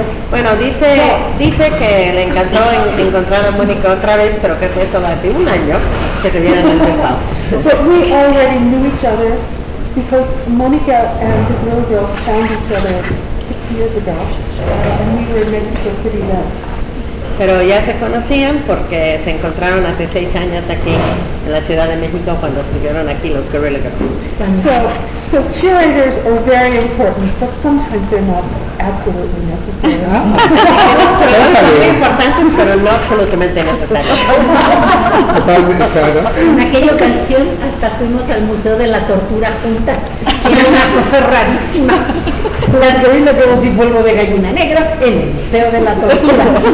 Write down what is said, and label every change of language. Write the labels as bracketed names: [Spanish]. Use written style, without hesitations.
[Spanish] Bueno, dice que le encantó encontrar a Mónica otra vez, pero que fue solo hace un año que se vieron en Bilbao. [English] But we already knew each other because Mónica and the little girls found each other 6 years ago, and we were in Mexico City then. [Spanish] Pero ya se conocían porque se encontraron hace 6 años aquí en la Ciudad de México cuando estuvieron aquí los Guerrilla Girls. [English] So curators are very important, but sometimes they're not absolutely necessary. [Spanish] Los curadores son importantes, pero no absolutamente necesarios. Totalmente claro. En aquella ocasión hasta fuimos al Museo de la Tortura juntas. Era una cosa rarísima. Las Guerrilla Girls y polvo de gallina negra en el Museo de la Tortura.